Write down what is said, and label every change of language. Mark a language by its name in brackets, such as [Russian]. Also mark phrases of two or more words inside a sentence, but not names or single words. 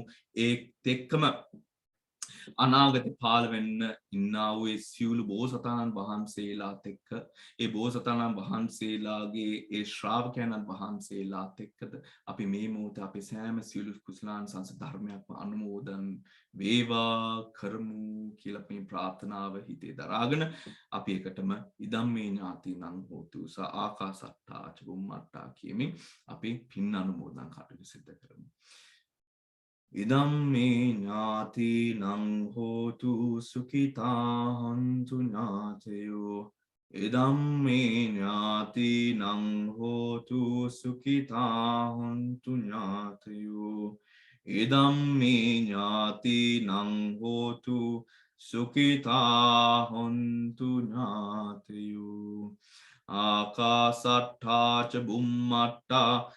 [Sinhala] ඒත් එක්කම අනාගතේ පාල වෙන්න ඉන්නා වූ ඒ සියලු බෝසතාණන් වහන්සේලාත් එක්ක ඒ බෝසතාණන් වහන්සේලාගේ ඒ ශ්‍රාවකයන්න් වහන්සේලාත් එක්කද අපි මේ මොහොතේ අපේ සෑම සියලු කුසලානිසංස ධර්මයක්ම අනුමෝදන් වේවා කරමු කියලා මේ ප්‍රාර්ථනාව හිතේ දරාගෙන අපි එකටම [Pali] ඉදම්මේ ඥාතිනං හෝතු ස ආකාසට්ටා ච බුම්මට්ටා [Sinhala] කියමින් අපි පින් අනුමෝදන් කටයුතු සිදු කරමු. [Pali] ඉදම්මේ ඥාතිනං හෝතු සුඛිතා හන්තු ඥාතයෝ ඉදම්මේ ඥාතිනං හෝතු සුඛිතා හන්තු ඥාතයෝ ඉදම්මේ ඥාතිනං හෝතු සුඛිතා හන්තු ඥාතයෝ ආකාසට්ඨා ච බුම්මට්ටා